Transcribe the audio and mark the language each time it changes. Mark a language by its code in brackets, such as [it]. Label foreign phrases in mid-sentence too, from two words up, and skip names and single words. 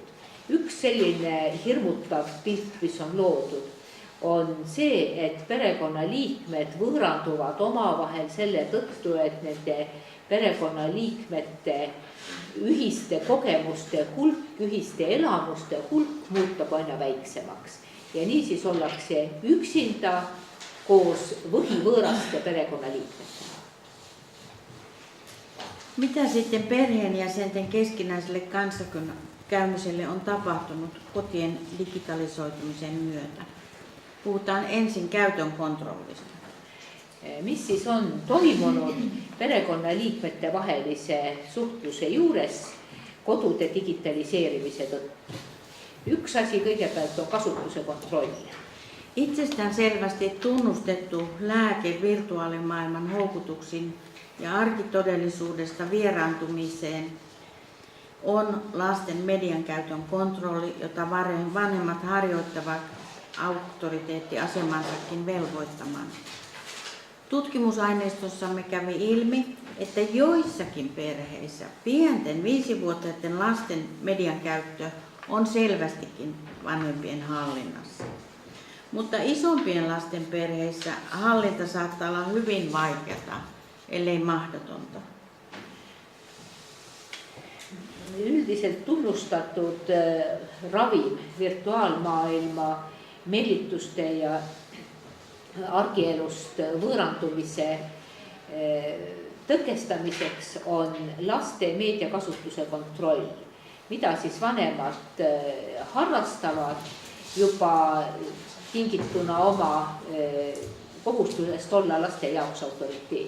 [et] Üks selline hirmutav pilt, mis on loodud, on see, et perekonnaliikmed võõranduvad omavahel selle tõttu, et nende perekonnaliikmete ühiste kogemuste hulk, ühiste elamuste hulk muutub aina väiksemaks. Ja nii siis ollakse üksinda koos võõraste perekonnaliikmetega. [fi] Mitä sitten perheenjäsenten keskinäiselle kanssakäymiselle on tapahtunut kotien digitalisoitumisen myötä? Puhutaan ensin käytön kontrollista. [et] Mis siis on toimunud perekonnaliikmete vahelise suhtluse juures kodude digitaliseerimise tõttu? Üks asi kõigepealt on kasutuse kontroll. [fi] Itsestään selvästi tunnustettu lääke virtuaalimaailman houkutuksiin ja arkitodellisuudesta vieraantumiseen on lasten median käytön kontrolli, jota vanhemmat harjoittavat auktoriteettiasemansakin velvoittamaan. Tutkimusaineistossa kävi ilmi, että joissakin perheissä pienten 5-vuotiaiden lasten median käyttö on selvästikin vanhempien hallinnassa. Mutta isompien lasten perheissä hallinta saattaa olla hyvin vaikeata, ellei mahdotonta. [et] Üldiselt tunnustatud ravim virtuaalmaailma meelituste ja argielust võõrantumise tõkestamiseks on laste meediakasutuse kontroll, mida siis vanemad harrastavad juba tingituna oma kohustusest olla laste jaoks autoriteet.